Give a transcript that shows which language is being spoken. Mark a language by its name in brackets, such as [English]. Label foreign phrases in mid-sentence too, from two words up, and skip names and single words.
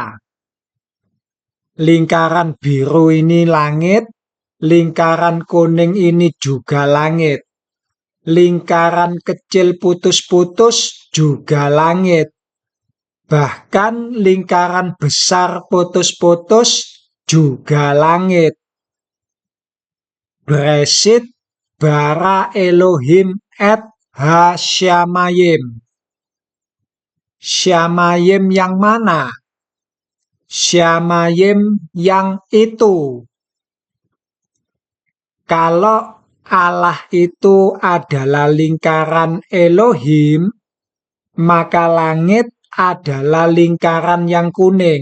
[Indonesian] Lingkaran biru ini langit, lingkaran kuning ini juga langit. Lingkaran kecil putus-putus juga langit. Bahkan lingkaran besar putus-putus juga langit. [Hebrew] בראשית ברא אלהים את השמים. [Indonesian] Shamayim yang mana? Shamayim yang itu. Kalau Allah itu adalah lingkaran Elohim, maka langit adalah lingkaran yang kuning.